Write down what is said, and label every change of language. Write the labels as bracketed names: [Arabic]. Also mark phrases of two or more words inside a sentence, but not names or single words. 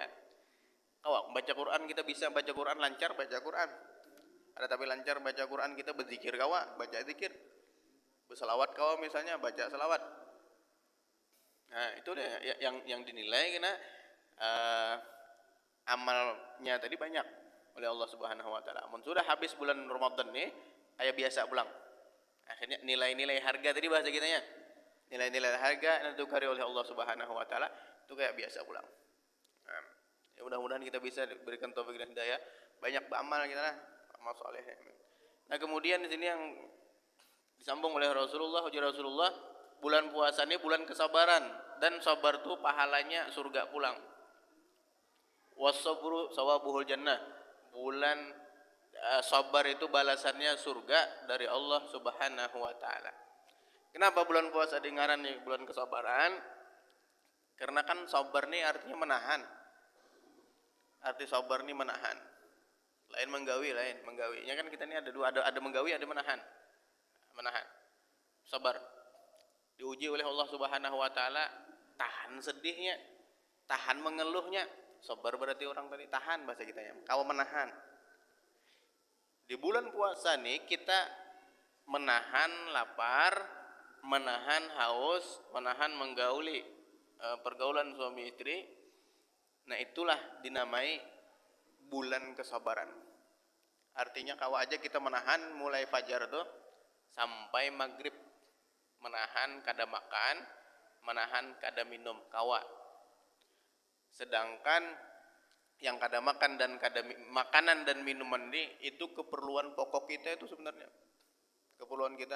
[Indonesian] Kawa baca Quran, kita bisa baca Quran lancar baca Quran, ada tapi lancar baca Quran, kita berzikir kawa baca zikir, berselawat kawa misalnya baca selawat. Nah itu deh yang dinilai karena amalnya tadi banyak oleh Allah [Arabic] سبحانه وتعالى. [Banjar] Mun sudah habis bulan Ramadan nih, aya biasa pulang. [Indonesian] Akhirnya nilai-nilai harga tadi bahasa kitanya. Nilai-nilai harga yang ditukari oleh Allah [Arabic] سبحانه وتعالى [Indonesian] itu kayak biasa pulang. Nah, ya mudah-mudahan kita bisa diberikan taufik dan hidayah, banyak beramal kita lah, amal saleh. Nah, kemudian di sini yang disambung oleh Rasulullah, ujar Rasulullah, bulan puasa ini bulan kesabaran dan sabar tuh pahalanya surga pulang. [Arabic] والصبر ثوابه الجنة. [Indonesian] Bulan sabar itu balasannya surga dari Allah [Arabic] سبحانه وتعالى. [Indonesian] Kenapa bulan puasa dengaran nih bulan kesabaran? Karena kan sabar nih artinya menahan. Arti sabar nih menahan. Lain menggawi. Menggawinya kan kita ini ada dua, ada menggawi, ada menahan. Menahan. Sabar. Diuji oleh Allah [Arabic] سبحانه وتعالى, [Indonesian] tahan sedihnya, tahan mengeluhnya. Sabar berarti orang tadi tahan bahasa kita ya. Kalau menahan. Di bulan puasa nih kita menahan lapar, menahan haus, menahan menggauli pergaulan suami istri. Nah itulah dinamai bulan kesabaran. Artinya kalau aja kita menahan mulai fajar tuh sampai maghrib, menahan kada makan, menahan kada minum kawa. Sedangkan yang kada makan dan kada makanan dan minuman ini itu keperluan pokok kita itu sebenarnya. Keperluan kita.